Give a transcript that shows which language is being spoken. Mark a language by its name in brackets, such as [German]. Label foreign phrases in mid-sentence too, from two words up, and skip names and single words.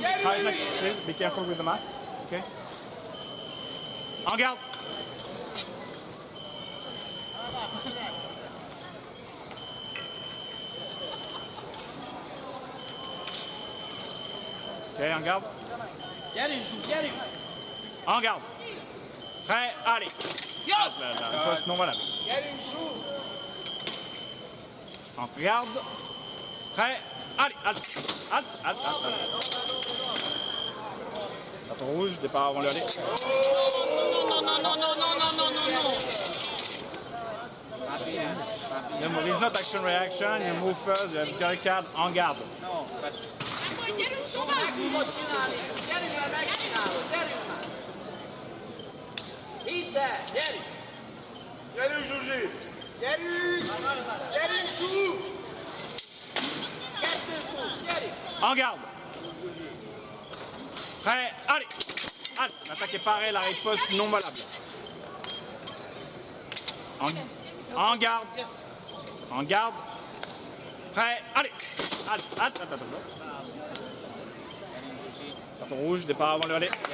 [English] Isaac, please be careful with the mask. [French] Okay. En garde. Okay, en garde. [Hungarian] Gyerünk, Zsú, gyerünk! [French] En garde. Prêt, allez. La poste non valable. [Hungarian] Gyerünk, Zsú! [French] En garde. Prêt, allez. Halt. Halt, halt, halt, halt. Carton rouge, départ avant le aller. Non. [English] It's not action reaction, you move first, you have carry card, [French] en garde. [English] No, but... [Hungarian] Gyerünk, Zsuva! Meg tudod csinálni, gyerünk le, megcsinálod, gyerünk már! Hidd el, gyerünk! Gyerünk, Zsuzsi! Gyerünk! Gyerünk, Zsú! Kettőt push, gyerünk! [French] En garde. Prêt, allez. Halt. L'attaque est parée, la riposte non valable. En garde. En garde. Prêt, allez. Halt, halt, halt, halt. Carton rouge, départ avant le aller.